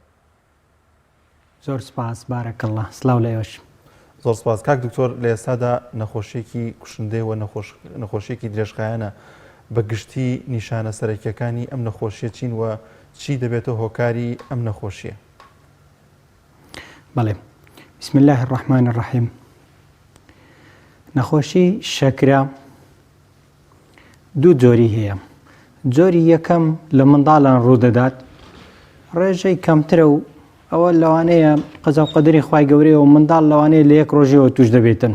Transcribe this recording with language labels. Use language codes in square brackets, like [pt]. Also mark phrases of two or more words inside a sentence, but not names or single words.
[ckb] زۆر سپاس، بارەکەڵڵا، سڵاو لێوەش. زۆر سپاس. کاک دکتۆر لە ئێستادا نەخۆشیێکی کوشندەی و نەخۆشیێکی درێژخایەنە، بەگشتی نیشانە سەرەکیەکانی ئەم نەخۆشیە چین و چی دەبێتە هۆکاری ئەم نەخۆشیە؟ بەڵێ، [ar] بسم الله الرحمن الرحیم. [ckb] نەخۆشی شەکرە دوو جۆری هەیە. جۆری یەکەم لە منداڵان ڕوودەدات، ڕێژەی کەمترە و ئەوە لەوانەیە قەزا و قەدەری خوای گەورەیە و منداڵ لەوانەیە لە یەک ڕۆژەوە توش دەبێتن.